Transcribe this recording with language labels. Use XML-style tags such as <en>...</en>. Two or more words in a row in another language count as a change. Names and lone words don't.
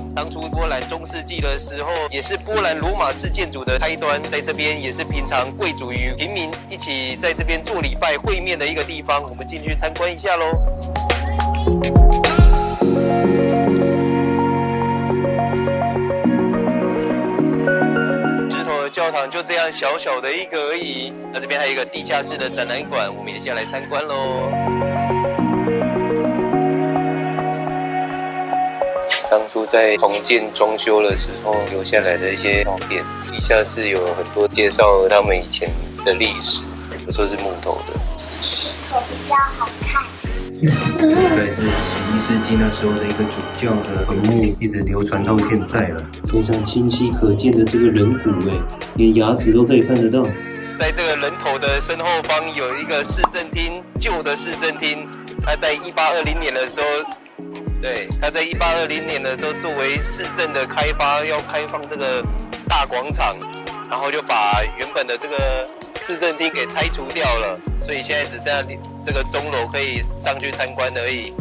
<zh>當初波蘭中世紀的時候，也是波蘭羅馬式建築的開端，在這邊也是平常貴族與平民一起在這邊做禮拜會面的一個地方。我們進去參觀一下嘍。石頭的教堂就這樣小小的一個而已。那這邊還有一個地下室的展覽館，我們也下來參觀嘍。當初在重建裝修的時候留下來的一些照片，地下室有很多介紹他們以前的歷史，有時候是木頭的，石头比較好看。大概是11世紀那时候的一個主教的坟墓，一直流傳到現在了。非常清晰可見的這個人骨，連牙齒都可以看得到。在這個人頭的身後方有一個市政廳，舊的市政廳。它在1820年的時候。對，他在1820年的時候，作為市政的開發，要開放這個大廣場，然後就把原本的這個市政廳給拆除掉了，所以現在只剩下這個鐘樓可以上去參觀而已。</zh>